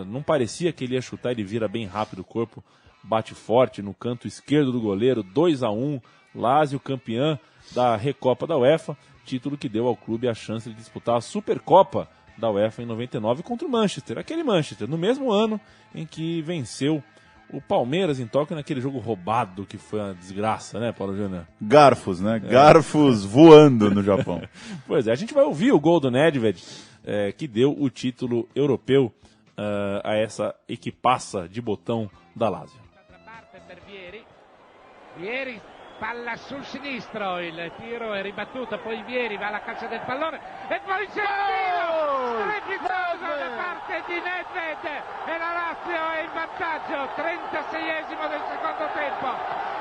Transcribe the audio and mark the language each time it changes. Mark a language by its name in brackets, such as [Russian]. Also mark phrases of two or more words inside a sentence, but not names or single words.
[Portuguese] Não parecia que ele ia chutar, ele vira bem rápido o corpo. Bate forte no canto esquerdo do goleiro, 2-1, Lazio campeã da Recopa da UEFA, título que deu ao clube a chance de disputar a Supercopa da UEFA em 99 contra o Manchester, aquele Manchester, no mesmo ano em que venceu o Palmeiras em Tóquio naquele jogo roubado que foi uma desgraça, né, Paulo Júnior? Garfos, né? Garfos voando no Japão. Pois é, a gente vai ouvir o gol do Nedved, que deu o título europeu a essa equipaça de botão da Lazio. [Italian] Vieri, palla sul sinistro, il tiro è ribattuto, poi Vieri va alla caccia del pallone e poi c'è il tiro strepitoso da parte di Nedved e la Lazio è in vantaggio, 36esimo del secondo tempo.